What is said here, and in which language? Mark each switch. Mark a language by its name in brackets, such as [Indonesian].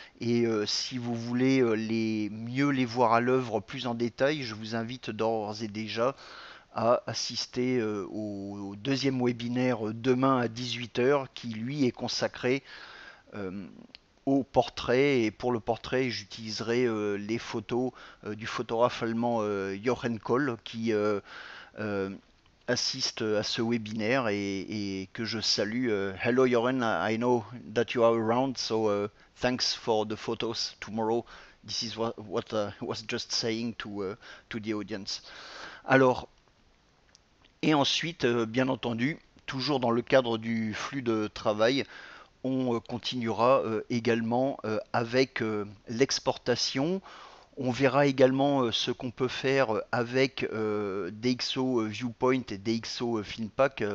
[French] Et si vous voulez mieux les voir à l'œuvre plus en détail, je vous invite d'ores et déjà à assister au deuxième webinaire demain à 18 h qui lui est consacré euh, au portrait. Et pour le portrait, j'utiliserai les photos du photographe allemand Jochen Koll qui euh, assiste à ce webinaire et que je salue. [English] Hello Joren, I know that you are around, so thanks for the photos tomorrow. This is what I was just saying to the audience. [French] Alors, et ensuite, bien entendu, toujours dans le cadre du flux de travail, on continuera également avec l'exportation. On verra également ce qu'on peut faire avec DxO Viewpoint et DxO Filmpack.